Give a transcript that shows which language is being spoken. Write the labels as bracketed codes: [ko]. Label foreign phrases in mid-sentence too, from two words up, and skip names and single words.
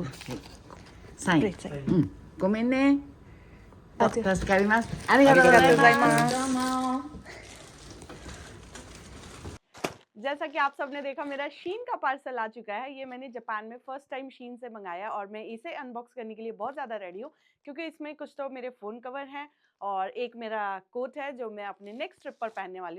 [ja] サイン。サイン。うん。ごめんね。あ助かります。ありがとうございます。どうも。 [hi] जैसा कि आप सबने देखा, मेरा शीन का पार्सल आ चुका है। ये मैंने जापान में [en] first time [hi] शीन से मंगाया और मैं इसे अनबॉक्स करने के लिए बहुत ज़्यादा रेडी हूँ, क्योंकि इसमें कुछ तो मेरे [en] phone cover [hi] हैं और एक मेरा कोट है जो मैं अपने [en] next trip [hi] पर पहनने वाली हूँ।